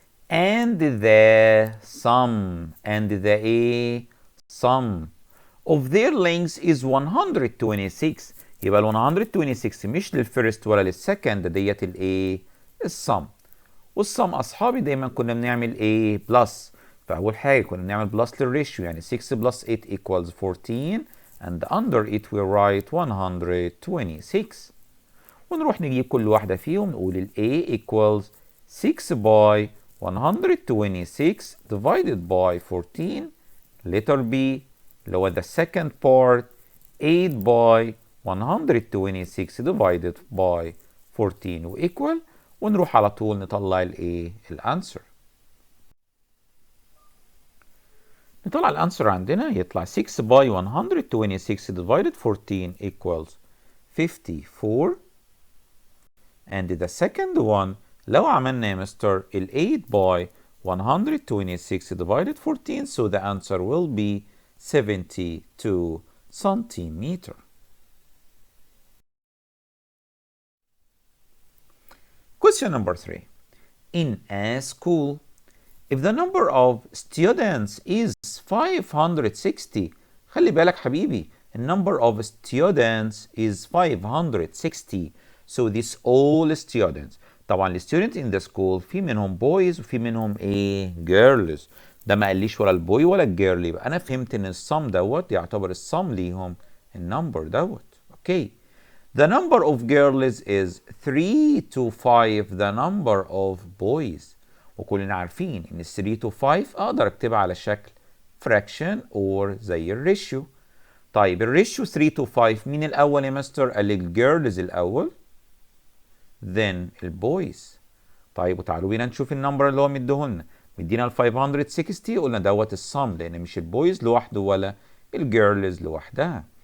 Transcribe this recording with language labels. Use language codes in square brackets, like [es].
[en] and the sum ايه؟ sum of their lengths is 126. [ar] يبقى ال 126 مش للفيرست ولا للسكند، ديت الايه؟ السم. والسم اصحابي دايما كنا بنعمل ايه؟ بلس. فاول حاجه كنا بنعمل بلس للريشيو، يعني [en] 6 plus 8 equals 14 and under it we write 126. [ar] ونروح نجيب كل واحده فيهم نقول ال A equals [en] 6 by 126 divided by 14. letter B [ar] اللي هو [en] the second part 8 by 126 divided by 14 و equal. [ar] ونروح على طول نطلع الايه؟ الانسر. نطلع الانسر عندنا يطلع [en] 6 by 126 divided 14 equals 54. and the second one [ar] لو عملنا يا مستر [en] ال 8 by 126 divided 14 so the answer will be 72 centimeter. Question number 3. In a school, if the number of students is 560. [ar] خلي بالك حبيبي [en] the number of students is 560. So this all students. [ar] طبعا ال students in the school في منهم boys وفي منهم ايه؟ girls. ده ما قاليش ولا البوي ولا الجيرل، يبقى انا فهمت ان السم دوت يعتبر السم ليهم النمبر دوت. اوكي. [en] The number of girls is 3 to 5 the number of boys. [ar] وكلنا عارفين ان 3 to 5 اقدر اكتبها على شكل fraction or زي الريشيو. طيب الريشيو 3 to 5 مين الاول يا مستر؟ قال لي الجيرلز الاول then البويز. طيب وتعالوا بينا نشوف النمبر اللي هو مديهولنا. مدينا ال 560، قلنا دوت الصم لان مش البويز لوحده ولا الجيرلز لوحدها.